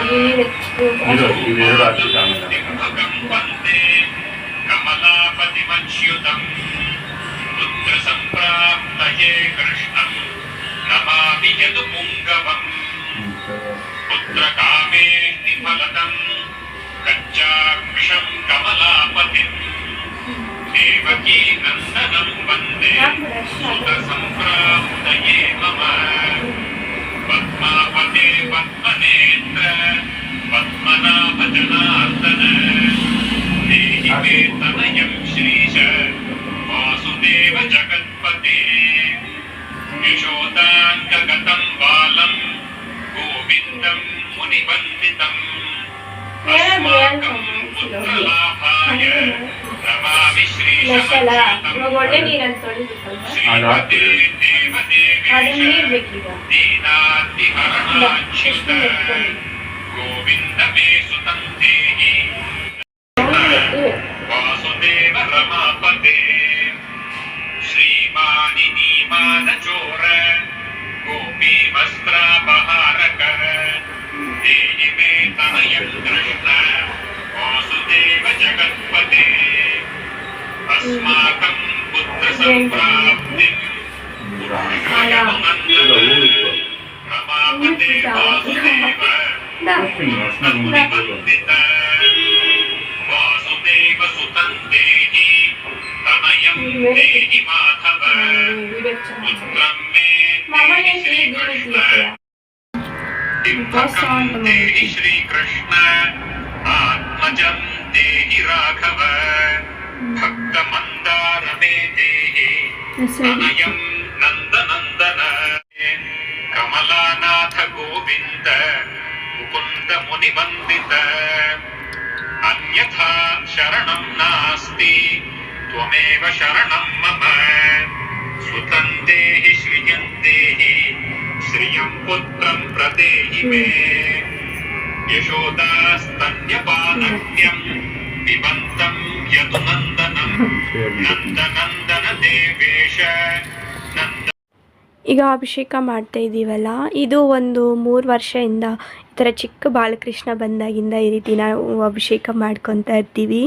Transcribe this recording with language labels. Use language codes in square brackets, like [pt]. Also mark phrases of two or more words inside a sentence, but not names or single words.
[sa] ವಂದೇ ಕಮಲಾಪತಿಮಚ್ಯುತಂ ಪುತ್ರ ಸಂಪ್ರಾಪ್ತಯೇ ಕೃಷ್ಣಂ ನಮಾಮಿ ಯದುಪುಂಗವಂ ಪುತ್ರ ಕಾಮೇತಿ ಫಲದಂ ಕಚ್ಚಾಕ್ಷಂ ಕಮಲಾಪತಿಂ ದೇವಕೀ ನಂದನಂ ವಂದೇ ಸುತ ಸಂಪ್ರಾಪ್ತಯೇ ಮಮ ಪದ್ಮಾಪತೆ ಪದ್ಮನೇತ್ರ ಪದ್ಮನಾಭ ಜನಾರ್ದನ ದೇಹಿ ಮೇ ತನಯಂ ಶ್ರೀಶ ವಾಸುದೇವ ಜಗತ್ಪತೆ ಯಶೋದಾಂಗಗತಂ ಬಾಲಂ ಗೋವಿಂದಂ ಮುನಿವಂದಿತಂ ಅಸ್ಮಾಕಂ ಪುತ್ರಲಾಭಾಯ ನಮಾಮಿ ಶ್ರೀಶಮಚ್ಯುತಂ ಶ್ರೀಮತೆ ದೇವದೇವೇಶ ದೀನಾತಿಹರಣಾಚ್ಯುತ ಗೋವಿಂದ ಮೇ ಸುತಂ ದೇಹಿ ವಾಸುದೇವ ರಮಾಪತೆ ಶ್ರೀಮಾನಿ ನೀಮಾನ ಚೋರ ಗೋಪಿ ವಸ್ತ್ರಾಪಹಾರಕ ದೇಹಿ ಮೇ ತನಯಂ ಕೃಷ್ಣ ವಾಸುದೇವ ಜಗತ್ಪತೆ ಅಸ್ಮಾಕಂ ಪುತ್ರ ಸಂಪ್ರಾಪ್ತಿಂ ರಮಾಪತೆ ವಾಸುದೇವ ಮುನಿವಂದಿತ ವಾಸುದೇವ ಸುತಂ ದೇಹಿ ತನಯಂ ದೇಹಿ ಮಾಧವ ಪುತ್ರಂ ಮೇ ದೇಹಿ ಶ್ರೀಕೃಷ್ಣ ಇಂಪಕಂ ದೇಹಿ ಶ್ರೀಕೃಷ್ಣ ಆತ್ಮಜಂ ದೇಹಿ ರಾಘವ ಭಕ್ತ ಮಂದಾರ ಮೇ ದೇಹಿ ತನಯಂ ನಂದನಂದನ ಕಮಲಾನಾಥ ಗೋವಿಂದ ಮುಕುಂದ ಮುನಿವಂದಿತ ಅನ್ಯಥಾ ಶರಣಂ ನಾಸ್ತಿ ತ್ವಮೇವ ಶರಣಂ ಮಮ ಸುತಂ ದೇಹಿ ಶ್ರಿಯಂ ದೇಹಿ ಶ್ರಿಯಂ ಪುತ್ರಂ ಪ್ರದೇಹಿ ಮೇ ಯಶೋದಾಸ್ತನ್ಯಪಾನಕ್ಯಂ ಪಿಬಂತಂ ಯದುನಂದನಂ ನಂದನಂದನ ದೇವೇಶ ನಂದ. [kn] ಈಗ ಅಭಿಷೇಕ ಮಾಡ್ತಾ ಇದ್ದೀವಲ್ಲ, ಇದು ಒಂದು 3 ವರ್ಷದಿಂದ ಈ ಥರ ಚಿಕ್ಕ ಬಾಲಕೃಷ್ಣ ಬಂದಾಗಿಂದ ಈ ರೀತಿ ನಾವು ಅಭಿಷೇಕ ಮಾಡ್ಕೊತಾ ಇರ್ತೀವಿ.